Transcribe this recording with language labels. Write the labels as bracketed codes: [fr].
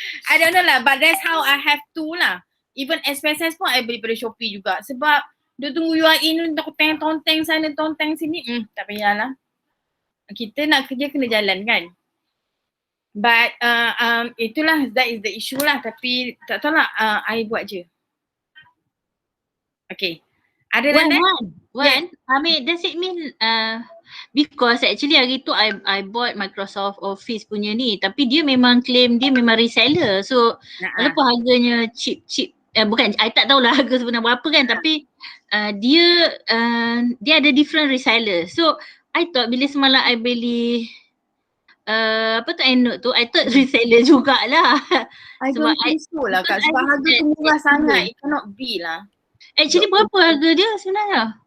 [ms] I don't know lah, but that's how I have to lah. Even SPSS pun I beli pada Shopee juga sebab dia tunggu UAE ni tonteng sana tonteng sini. Tak payahlah. Kita nak kerja kena jalan kan. But itulah, that is the issue lah. Tapi tak tahu lah, I buat je. Okay. Ada Wan, I mean, does it mean because actually hari tu I bought Microsoft Office punya ni tapi dia memang claim dia memang reseller. So walaupun harganya cheap bukan, I tak tahulah harga sebenar berapa kan tapi dia ada different reseller. So I thought bila semalam I beli Endnote tu, I thought reseller jugalah. [en] I don't think so lah Kak, sebab harga tu murah sangat, it cannot be lah. [ms] Actually berapa harga dia sebenarnya?